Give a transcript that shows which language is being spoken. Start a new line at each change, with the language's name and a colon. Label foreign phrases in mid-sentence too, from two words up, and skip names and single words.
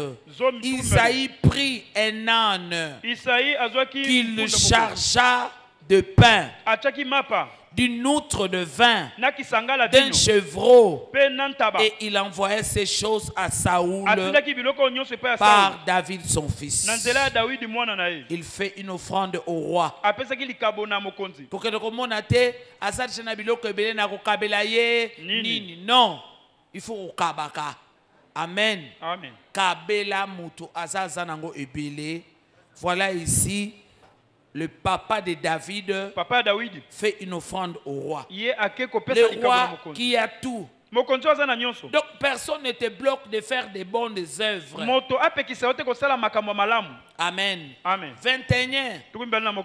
French: Isaïe prit un âne qu'il chargea de pain, d'une outre de vin, d'un chevreau, et il envoyait ces choses à Saoul par David son fils. Il fait une offrande au roi. Non, il faut kabaka.
Lingala: Amen. Kabela mutu azazanango ebele.
French: Voilà ici. Le papa de David fait une offrande au roi. Le roi qui a tout. Donc personne ne te bloque de faire de bonnes œuvres. Amen. Amen. 21.